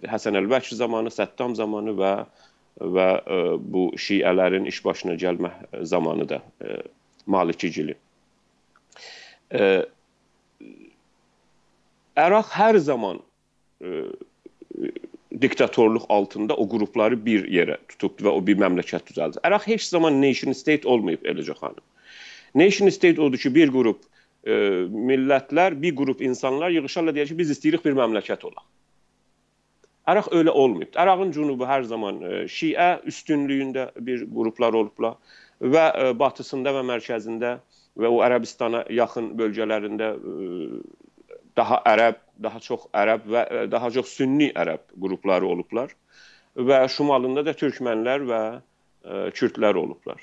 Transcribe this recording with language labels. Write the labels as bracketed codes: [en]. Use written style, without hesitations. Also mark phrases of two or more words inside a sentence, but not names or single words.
[az] Həsən Əlbəkir zamanı, Səttam zamanı və bu şiələrin iş başına gəlmə zamanı da Malikicili. Əraq hər zaman diktatorluq altında o qrupları bir yerə tutubdu və o bir məmləkət düzəldi. Əraq heç zaman [en] nation state [az] olmayıb Eləcə xanım. [en] Nation state [az] odur ki, bir qrup millətlər, bir qrup insanlar yığışarlar deyir ki, biz istəyirik bir məmləkət olaq. Ərəq öyle olmayıb. Ərəqin cünubu hər zaman Şiə üstünlüyündə bir qruplar olublar və batısında və mərkəzində və o Ərəbistana yaxın bölgələrində daha ərəb, daha çox ərəb və daha çox sünni ərəb qrupları olublar və şimalında da türkmənlər və kürdlər olublar.